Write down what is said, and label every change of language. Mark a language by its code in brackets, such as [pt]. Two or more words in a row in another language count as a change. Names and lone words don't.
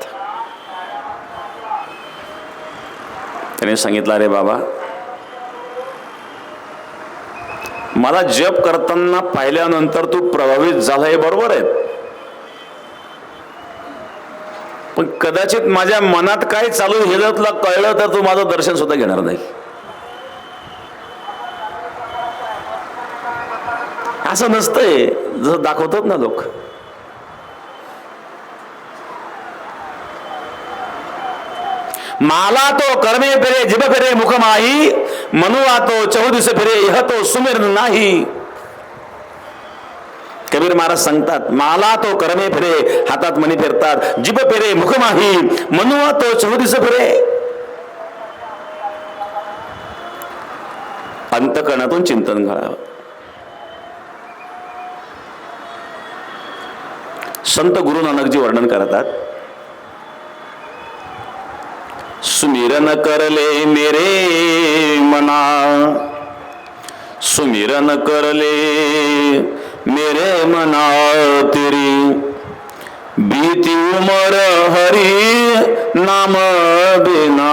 [mr] त्याने सांगितलं, अरे बाबा, मला जप करताना पाहिल्यानंतर तू प्रभावित झाला हे बरोबर आहे, पण कदाचित माझ्या मनात काय चालू हे जर तुला कळलं तर तू माझं दर्शन सुद्धा घेणार नाही. असं नसतंय जसं दाखवतात ना लोक. [hi] माला तो कर्मे फिरे जिभ फिरे मुख माही, मनुआ तो चौदिस फिरे यह तो सुमिर नाही. [mr] कबीर महाराज सांगतात, [hi] माला तो कर्मे फिरे, [mr] हातात मणी फिरतात, [hi] जिभ फिरे मुख माही, मनुआ तो चौदिस फिरे. [mr] अंतकरणातून चिंतन करावं. संत गुरु नानकजी वर्णन करतात, [hi] सुमिरन करले मेरे मना, सुमिरन करले मेरे मना, तेरी बीती उमर हरि नाम बिना.